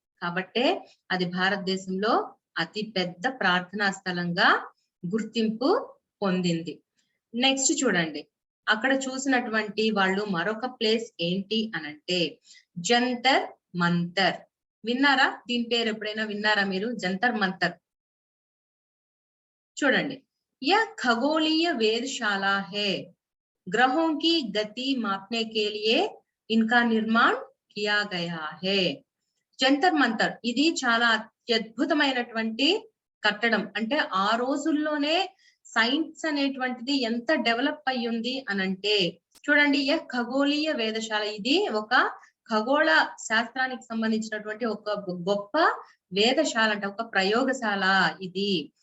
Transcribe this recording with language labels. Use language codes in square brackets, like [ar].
[te] కాబట్టే అది భారతదేశంలో అతి పెద్ద ప్రార్థనా స్థలంగా గుర్తింపు పొందింది. నెక్స్ట్ చూడండి, అక్కడ చూసినటువంటి వాళ్ళు మరొక ప్లేస్ ఏంటి అనంటే జంతర్ మంతర్. విన్నారా? దీని పేరు ఎప్పుడైనా విన్నారా మీరు? జంతర్ మంతర్. చూడండి, [hi] यह खगोलीय वेधशाला है. ग्रहों की गति मापने के लिए इनका निर्माण किया गया है. [te] జంతర్ మంతర్ ఇది చాలా అత్యద్భుతమైనటువంటి కట్టడం. అంటే ఆ రోజుల్లోనే సైన్స్ అనేటువంటిది ఎంత డెవలప్ అయ్యింది అనంటే చూడండి, ఖగోళీయ వేధశాల, ఇది ఒక ఖగోళ శాస్త్రానికి సంబంధించినటువంటి ఒక గొప్ప వేధశాల అంటే ఒక ప్రయోగశాల ఇది.